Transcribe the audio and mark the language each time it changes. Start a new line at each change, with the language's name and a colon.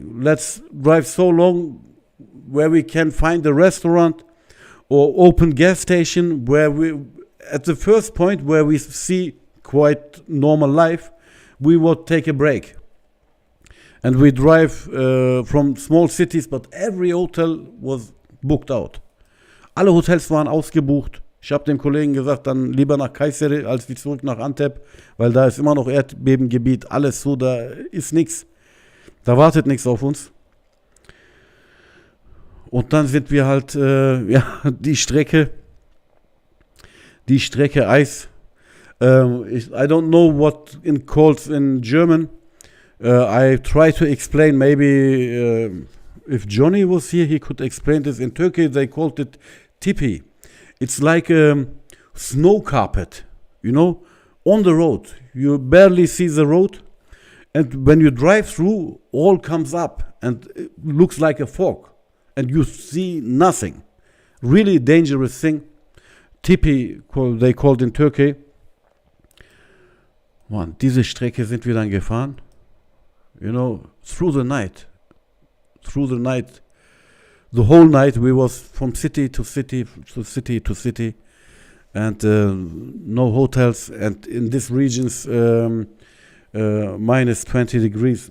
English: Let's drive so long where we can find a restaurant or open gas station where we, at the first point where we see quite normal life, we would take a break. And we drive from small cities, but every hotel was booked out.
German: Alle Hotels waren ausgebucht. Ich habe dem Kollegen gesagt, dann lieber nach Kayseri als wie zurück nach Antep, weil da ist immer noch Erdbebengebiet, alles so, da ist nichts. Da wartet nichts auf uns. Und dann sind wir halt, die Strecke Eis.
English: I don't know what it calls in German. I try to explain, maybe if Johnny was here, he could explain this. In Turkey, they called it tipi. It's like a snow carpet, you know, on the road. You barely see the road. And when you drive through, all comes up and it looks like a fog. And you see nothing. Really dangerous thing. Tipi, they called in Turkey.
German: Man, diese Strecke sind wir dann gefahren.
English: You know, through the night. The whole night we was from city to city to city to city. And no hotels. And in these regions, minus 20 degrees.